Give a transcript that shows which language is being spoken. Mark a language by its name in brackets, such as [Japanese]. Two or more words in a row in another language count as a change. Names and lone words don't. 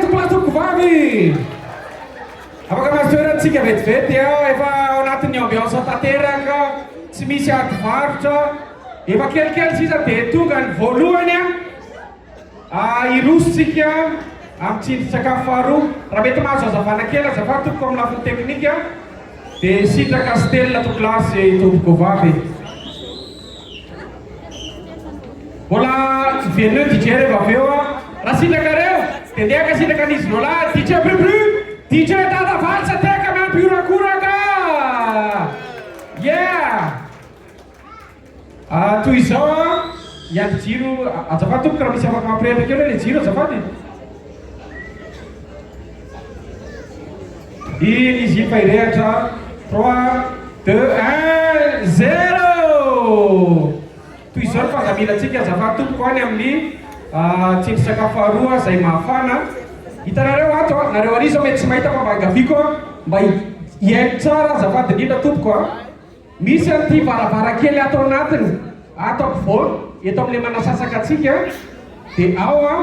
[Malagasy] tompolatopoko vavy afaka mahazo toerantsika vetivety efa ao anatin'ny ambiance tanteraka tsy misy ady varotra efa kelikely sisa dia tonga ny voalohany irositsika amin'ny tsindrin-tsakafo faharoa raha mety mahazo azavana kely azava tompoko amin'ny lafiny teknika dia sitraka stelina to klasy tompoko vavy mbola veneux DJ rehefa avy eo raha sitrakareo dia ndiaka sitraka an'izy lolahy DJ brubru DJ tata valsa teka miampiorakoraka toy izao iady jiro azafady tompoko raha misy afaka mampirehitra kely hoe le jiro azafady izy fa irehatra 3 2 1 0 toy izao ny fandamilantsika azafady tompoko any amin'ny tsindrin-tsakafo faharoa izay mahafana hitanareo ato nareo ary zao mety tsy mahita fa mangaviko mba hiaino tsara azafady indrindra tompoko misy an'ity varavarakely ato anatiny ato ampovoany eto amin'le manasasaka atsika dia ao